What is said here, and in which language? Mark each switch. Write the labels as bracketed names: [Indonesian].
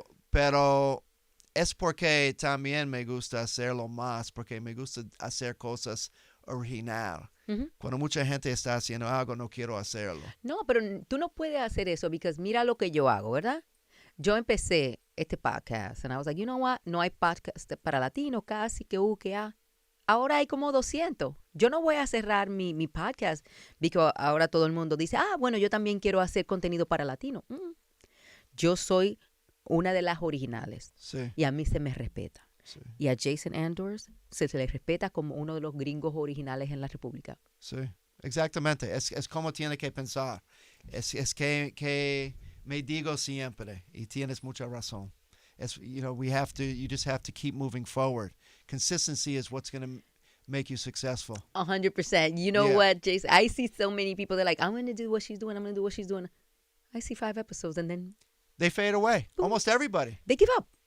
[Spanish] Pero es porque también me gusta hacerlo más, porque me gusta hacer cosas original. Cuando mucha gente está haciendo algo, no quiero hacerlo. No, pero tú no puedes hacer eso, porque mira lo que yo hago, ¿verdad? Yo empecé este podcast, [English] and I was like, you know what? [Spanish] No hay podcast para latinos, casi que ha. Ahora hay como 200. Yo no voy a cerrar mi podcast, porque ahora todo el mundo dice, bueno, yo también quiero hacer contenido para latinos. Yo soy una de las originales. Sí. Y a mí se me respeta. Sí. Y a Jason Andors se le respeta como uno de los gringos originales en la República. Sí, exactamente. Es como tiene que pensar. Es que me digo siempre, y tienes mucha razón. [English] You just have to keep moving forward. Consistency is what's going to make you successful. 100%. You know what, Jason? I see so many people, they're like, I'm going to do what she's doing. I'm going to do what she's doing. I see 5 episodes and then They fade away. Boom. Almost everybody. They give up.